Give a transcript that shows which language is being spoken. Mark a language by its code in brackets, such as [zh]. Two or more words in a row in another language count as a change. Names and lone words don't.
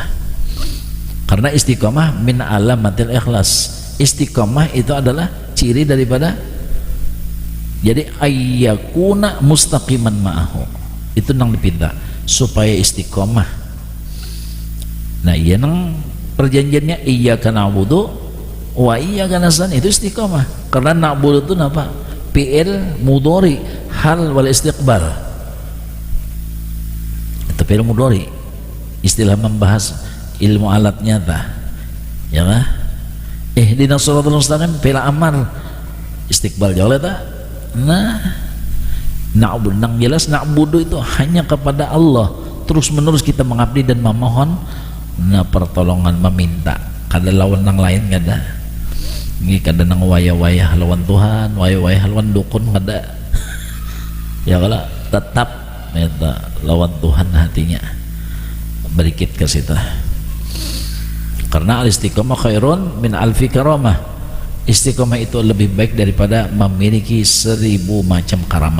[ar] Karena الاستقامة من علامات الإخلاص. [bjn] Istiqamah itu adalah ciri daripada, jadi [ar] أيكون مستقيما معه, [bjn] itu nang dipinta supaya istiqamah. Nah iya nang perjanjiannya [ar] إياك نعبد وإياك نستعين, [bjn] itu istiqamah. Karena na'budu itu apa? [ar] فعل مضارع حال والاستقبال, [bjn] itu [ar] فعل مضارع, [bjn] istilah membahas ilmu alatnya tah ya lah. [ar] اهدنا الصراط المستقيم فعل أمر استقبال [bjn] jauh ta. Nah na'budu nang jelas na'budu itu hanya kepada Allah, terus menerus kita mengabdi dan memohon pertolongan, meminta, kada lawan nang lain kada. Ini kada nang wayah-wayah lawan Tuhan, wayah-wayah lawan dukun kada ya kalau tetap lawan Tuhan hatinya berikit ke situ. Karena [ar] الاستقامة خير من ألف كرامة. [bjn] Istiqomah itu lebih baik daripada memiliki 1000 macam karamat.